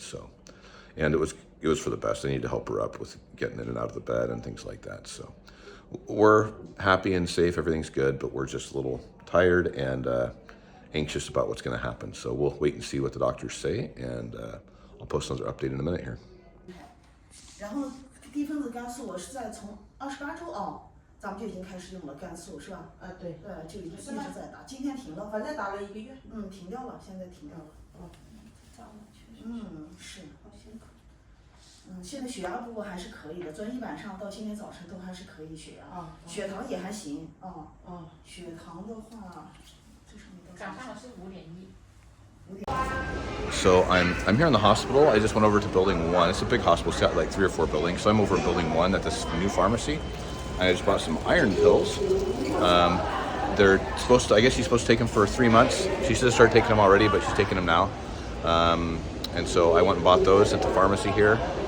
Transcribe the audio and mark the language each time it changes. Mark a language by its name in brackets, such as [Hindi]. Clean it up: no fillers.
[English] So, and it was for the best. I needed to help her up with getting in and out of the bed and things like that. So we're happy and safe. Everything's good, but we're just a little tired and anxious about what's going to happen. So we'll wait and see what the doctors say, and I'll post another update in a minute here. [Chinese] 然后低分子肝素我是在从28周啊，咱们就已经开始用了肝素是吧？对，就一直在打，今天停了，反正打了1个月。停掉了，现在停掉了。是。好辛苦。现在血压不过还是可以的，昨天一晚上到今天早晨都还是可以血压。血糖也还行血糖的话，这上面早上是5.1。 [English] So I'm here in the hospital. I just went over to building 1. It's a big hospital. It's got like 3 or 4 buildings. So I'm over in building 1 at this new pharmacy. I just bought some iron pills. They're supposed to, I guess she's supposed to take them for 3 months. She should have started taking them already, but she's taking them now. And so I went and bought those at the pharmacy here.